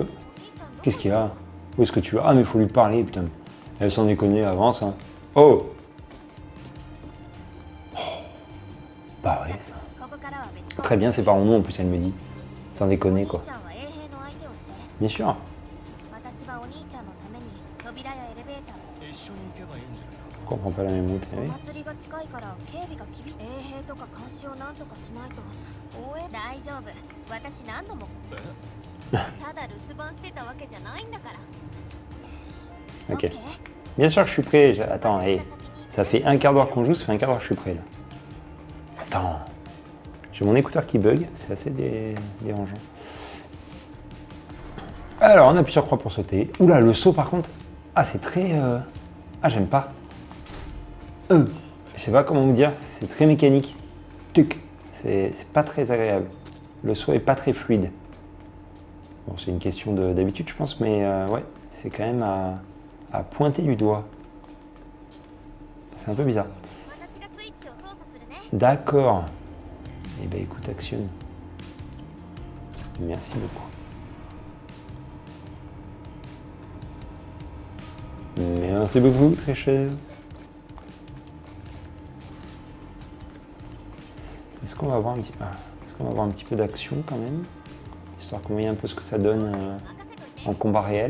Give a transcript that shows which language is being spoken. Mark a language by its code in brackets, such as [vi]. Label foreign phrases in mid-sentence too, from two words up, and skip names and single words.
[fr] Qu'est-ce qu'il y a? Où est-ce que tu vas? Ah mais il faut lui parler, putain. Elle s'en déconne, avance. Hein. Oh. Oh. Bah ouais, ça. [ja] ここからは別行 [fr] Très bien, c'est par mon nom en plus, elle me dit. Sans déconner, お quoi. [ja] 兄ちゃんは衛兵の相手をして。 [fr] Bien sûr. [ja] 私はお兄ちゃんのために扉やエレベーターを。一緒に行けばいいんじゃないか。 [fr] comprends pas la même route. お Oui. [ja] 祭りが近いから警備が厳しい。衛兵とか監視をなんとかしないと。応援大丈夫。私何度もただ留守番してたわけじゃないんだから。 [fr] Ok. Bien sûr que je suis prêt. Attends, hey. Ça fait un quart d'heure qu'on joue, ça fait un quart d'heure que je suis prêt là. Attends. J'ai mon écouteur qui bug, c'est assez dérangeant. Alors, on appuie sur croix pour sauter. Oula, le saut par contre. Ah, c'est très... Ah, j'aime pas. Je sais pas comment vous dire, c'est très mécanique. Tuc. C'est pas très agréable. Le saut est pas très fluide. Bon, c'est une question d'habitude, je pense, mais ouais, c'est quand même à pointer du doigt. C'est un peu bizarre. [ja] 私がスイッチを操作するね。 [fr] D'accord. Eh ben écoute, actionne. Merci beaucoup. Merci beaucoup, très cher. Est-ce qu'on va avoir un petit, est-ce qu'on va avoir un petit peu d'action quand même, histoire qu'on voit un peu ce que ça donne en combat réel.